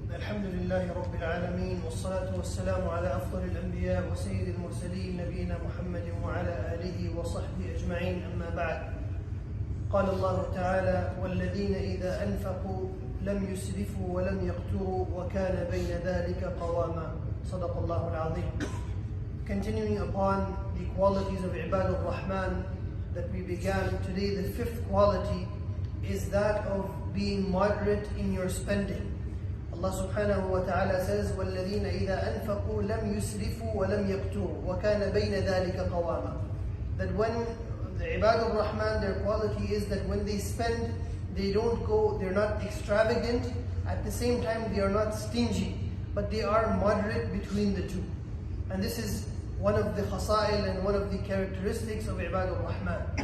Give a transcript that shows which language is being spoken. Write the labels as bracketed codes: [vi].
[ar] الحمد لله رب العالمين والصلاة والسلام على أفضل الأنبياء وسيد المرسلين نبينا محمد وعلى آله وصحبه أجمعين أما بعد قال الله تعالى والذين إذا أنفقوا لم يسرفوا ولم يقتروا وكان بين ذلك قواما صدق الله العظيم. [en] Continuing upon the qualities of Ibad al-Rahman that we began today, the fifth quality is that of being moderate in your spending. Allah subhanahu wa ta'ala says, [ar] وَالَّذِينَ إِذَا أَنفَقُوا لَمْ يُسْرِفُوا وَلَمْ يَقْتُرُوا وَكَانَ بَيْنَ ذَلِكَ قَوَامًا. [en] That when the Ibad al-Rahman, their quality is that when they spend, they're not extravagant, at the same time they are not stingy, but they are moderate between the two. And this is one of the khasa'il and one of the characteristics of Ibad al-Rahman.